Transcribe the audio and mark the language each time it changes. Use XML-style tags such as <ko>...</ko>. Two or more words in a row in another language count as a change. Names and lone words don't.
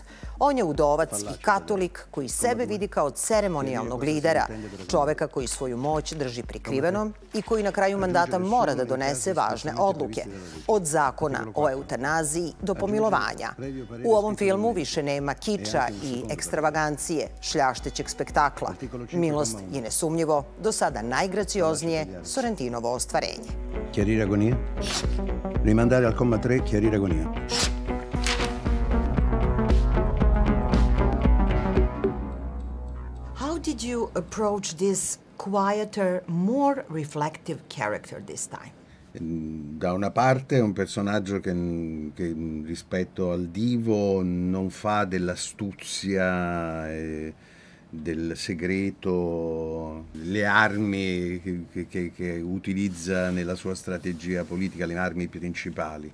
<sr>On je udovac i katolik koji sebe vidi kao ceremonijalnog lidera, čoveka koji svoju moć drži prikrivenom i koji na kraju mandata mora da donese važne odluke, od zakona o eutanaziji do pomilovanja. U ovom filmu više nema kiča i ekstravagancije, šljaštećeg spektakla. Milost je nesumnjivo do sada najgracioznije Sorentinovo ostvarenje.</sr> <it>Chiarire agonia? Rimandare al comma 3, chiarire agonia.</it> <en>How did you approach this quieter, more reflective character this time?</en> <it>Da una parte è un personaggio che rispetto al divo non fa dell'astuzia, del segreto, le armi che utilizza nella sua strategia politica, le armi principali.</it>